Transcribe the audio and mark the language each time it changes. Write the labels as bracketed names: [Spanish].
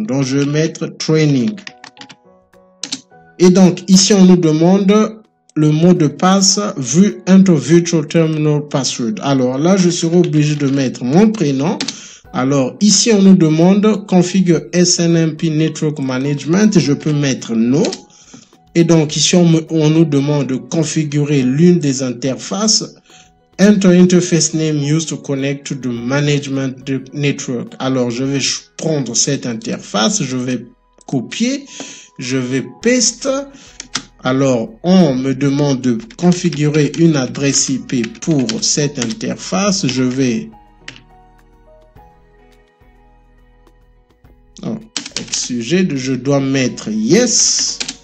[French] Donc, je vais mettre training. Et donc, ici, on nous demande le mot de passe [English] enter virtual terminal password. [French] Alors là, je serai obligé de mettre mon prénom. Alors, ici, on nous demande [English] configure SNMP Network Management. [French] Je peux mettre no. Et donc, ici, on nous demande de configurer l'une des interfaces. [English] Enter interface name used to connect to the management network. [French] Alors, je vais prendre cette interface. Je vais copier. Je vais paste. Alors, on me demande de configurer une adresse IP pour cette interface. Je vais sujet, je dois mettre yes.